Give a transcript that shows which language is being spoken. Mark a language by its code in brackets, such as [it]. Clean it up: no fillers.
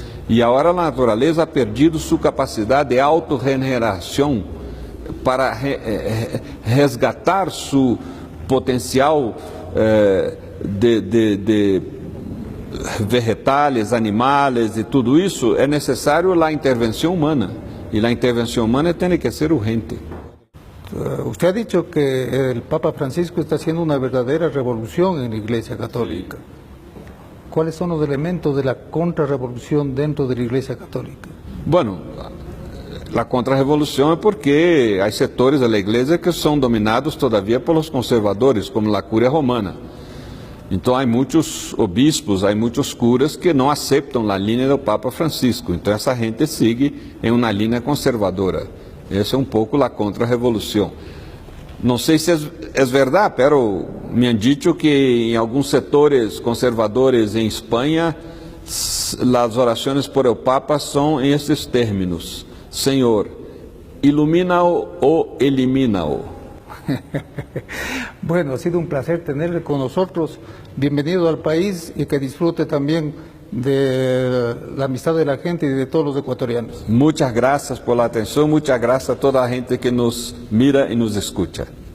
[pt] E agora a natureza ha perdido sua capacidade de autorregeneração para resgatar seu potencial de vegetais, animais e tudo isso. É necessário a intervenção humana. E a intervenção humana tem que ser urgente. [es] Usted ha dicho que el Papa Francisco está haciendo una verdadera revolución en la Iglesia Católica. ¿Cuáles son los elementos de la contrarrevolución dentro de la Iglesia Católica? [pt] Bueno, a contrarrevolução é porque há setores da Igreja que são dominados todavia pelos conservadores, como a Cúria Romana. Então há muitos obispos, há muitos curas que não aceitam a linha do Papa Francisco. Então essa gente segue em uma linha conservadora. Essa é pouco a contra-revolução. Não sei se é verdade, [es] pero me han dicho que [pt] em alguns setores conservadores em Espanha, as orações por el Papa são em esses términos: Senhor, ilumina-o ou elimina-o. [es] Bueno, ha sido un placer tenerle con nosotros. Bienvenido al país y que disfrute también de la amistad de la gente y de todos los ecuatorianos. Muchas gracias por la atención, muchas gracias a toda la gente que nos mira y nos escucha.